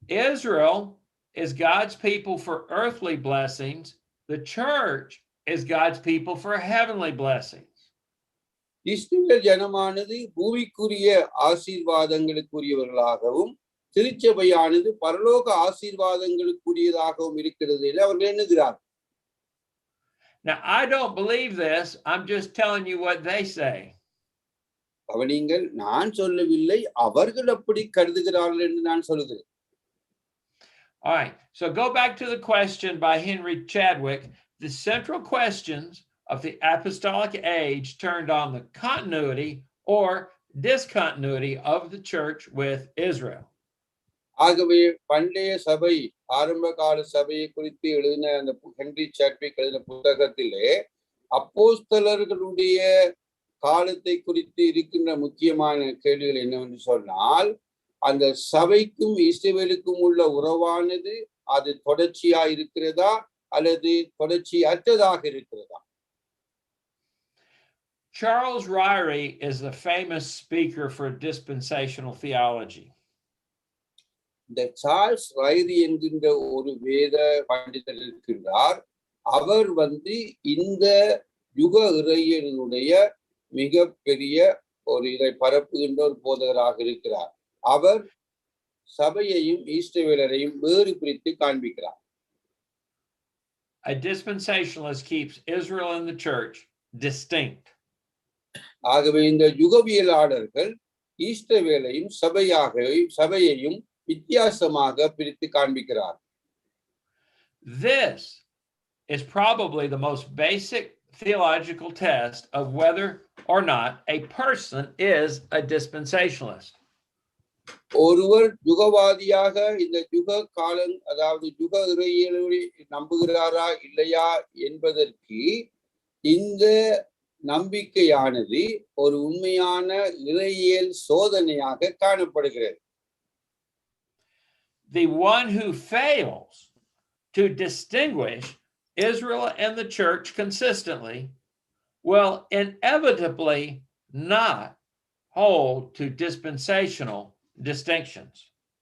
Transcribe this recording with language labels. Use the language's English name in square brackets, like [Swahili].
[English] Israel is God's people for earthly blessings. The church is God's people for heavenly blessings. [Tamil] இஸ்ரவேல் ஜனமானது பூமிக்குரிய ஆசீர்வாதங்களுக்குரியவர்களாகவும் திருச்சபையானது பரலோக ஆசீர்வாதங்களுக்குரியதாகவும் இருக்கிறது என்று அவர்கள் எண்ணுகிறார். [English] Now, I don't believe this. I'm just telling you what they say. [Tamil] கவனிங்கள், நான் சொல்லவில்லை, அவர்கள் அப்படி கருதுகிறார்கள் என்று நான் சொல்கிறேன். [English] All right. So go back to the question by Henry Chadwick. The central questions of the apostolic age turned on the continuity or discontinuity of the church with Israel. [Tamil] ஆகவே பண்டைய சபை, ஆரம்ப கால சபையை குறித்து எழுதின அந்த ஹென்றி சாட்விக் எழுதின புத்தகத்திலே அப்போஸ்தலர்களுடைய காலத்தை குறித்து இருக்கின்ற முக்கியமான கேள்விகள் என்னவென்று சொன்னால், அந்த சபைக்கும் இஸ்ரவேலுக்கும் உள்ள உறவானது அது தொடர்ச்சியா இருக்கிறதா அல்லது தொடர்ச்சி அற்றதாக இருக்கிறதா? [English] Charles Ryrie is the famous speaker for dispensational theology. [Tamil] இந்த சார்ல்ஸ் ரைரி என்கின்ற ஒரு வேத பண்டிதர் இருக்கின்றார். அவர் இந்த யுக இறையியலினுடைய மிக பெரிய ஒரு இதை பரப்புகின்ற ஒரு போதகராக இருக்கிறார். அவர் சபையையும் இஸ்ரவேலரையும் வேறு பிரித்து காண்பிக்கிறார். [English] A dispensationalist keeps Israel and the church distinct. [Tamil] ஆகவே இந்த யுகவியலாளர்கள் இஸ்ரவேலையும் சபையையும் வித்தியாசமாக பிரித்து காண்பிக்கிறார். [English] This is probably the most basic theological test of whether or not a person is a dispensationalist. [Tamil] ஒருவர் யுகவாதியாக இந்த யுக காலம், அதாவது யுக இறையியலை நம்புகிறாரா இல்லையா என்பதற்கு இந்த நம்பிக்கையானது ஒரு உண்மையான இறையியல் சோதனையாக காணப்படுகிறது. [English] The one who fails to distinguish Israel and the church consistently will inevitably not hold to dispensational distinctions.